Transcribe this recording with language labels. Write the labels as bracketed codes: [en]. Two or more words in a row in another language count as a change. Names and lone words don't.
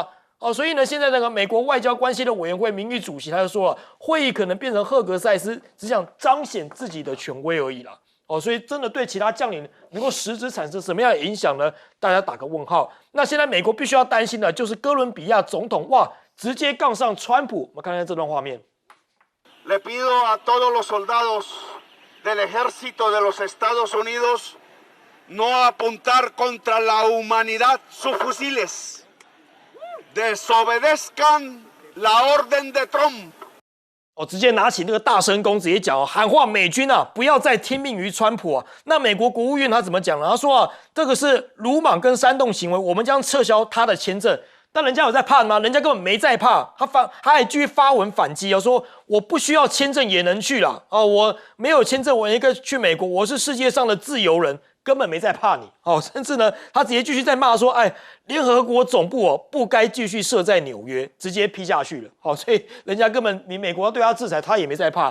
[zh] 所以呢，现在那个美国外交关系的委员会名誉主席他就说了，会议可能变成赫格塞斯只想彰显自己的权威而已啦。所以真的对其他将领能够实质产生什么样的影响呢？大家打个问号。那现在美国必须要担心的就是哥伦比亚总统直接杠上川普。我们看看这段画面。 [es] Le pido a todos los soldados del ejército de los Estados Unidos no apuntar contra la humanidad sus fusiles. Desobedezcan la orden de Trump. [zh] 直接拿起那个大声公，直接讲喊话美军不要再听命于川普那美国国务院他怎么讲呢？他说这个是鲁莽跟煽动行为，我们将撤销他的签证。但人家有在怕吗？人家根本没在怕，他还继续发文反击说我不需要签证也能去啦我没有签证我一个去美国，我是世界上的自由人，根本没在怕你甚至呢，他直接继续在骂说，联合国总部不该继续设在纽约，直接批下去了所以人家根本你美国要对他制裁，他也没在怕。